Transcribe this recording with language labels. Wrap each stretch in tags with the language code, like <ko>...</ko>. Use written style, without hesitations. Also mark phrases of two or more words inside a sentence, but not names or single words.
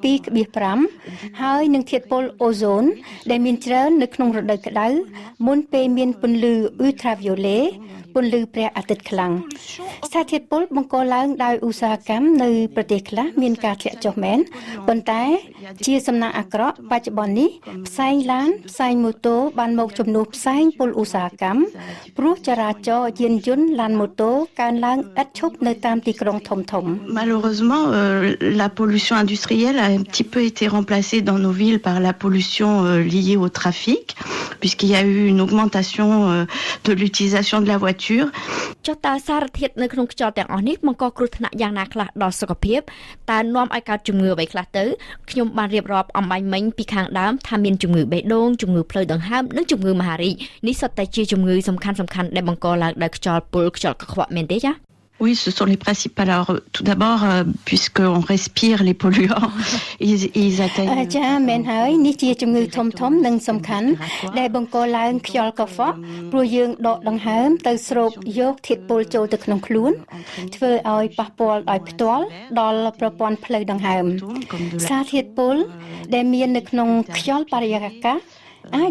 <km>2.5 ហើយនឹងធាតុពុលអូโซនដែលមានច្រើននៅក្នុងរដូវក្តៅមុនពេលមានពន្លឺអ៊ូត្រាវីយ៉ូឡេពន្លឺព្រះអាទិត្យខ្លាំងសារធាតុពុលបង្កឡើងដោយឧស្សាហកម្មនៅប្រទេសខ្លះមានការធ្លាក់ចុះមែនប៉ុន្តែជាសំណាងអាក្រក់បច្ចុប្បន្ននេះផ្សែងឡានផ្សែងម៉ូតូបានមកជំនួសផ្សែងពុលឧស្សាហកម្មព្រោះចរាចរណ៍យានយន្តឡានម៉ូតូកើនឡើងឥតឈប់នៅតាមទីក្រុងធំៗ</km> <fr>Malheureusement, la pollution industrielle a un petit peu été remplacée dans nos villes par la pollution liée au trafic, puisqu'il y a eu une augmentation de l'utilisation de la voiture voitures.</fr> <km>ចុះតើសារធាតុនៅក្នុងខ្យល់ទាំងអស់នេះបង្កគ្រោះថ្នាក់យ៉ាងណាខ្លះដល់សុខភាពតើនាំឲ្យកើតជំងឺអ្វីខ្លះទៅខ្ញុំបានរៀបរាប់អំបញ្ញមិញពីខាងដើមថាមានជំងឺបេះដូងជំងឺផ្លូវដង្ហើមនិងជំងឺមហារីកនេះសុទ្ធតែជាជំងឺសំខាន់ៗដែលបង្កឡើងដោយខ្យល់ពុលខ្យល់កខ្វក់មែនទេចា៎</km> <fr>Oui, ce sont les principales. Alors, tout d'abord, puisqu'on respire les polluants, ils atteignent...</fr> <km>ចាមែនហើយនេះជាជំងឺធំៗនិងសំខាន់ដែលបង្កឡើងខ្យល់កខ្វក់ព្រោះយើងដកដង្ហើមទៅស្រូបយកធាតុពុលចូលទៅក្នុងខ្លួនធ្វើឲ្យប៉ះពាល់ដោយផ្ទាល់ដល់ប្រព័ន្ធផ្លូវដង្ហើមសារធាតុពុលដែលមាននៅក្នុងខ្យល់បរិយាកាសអាច</km>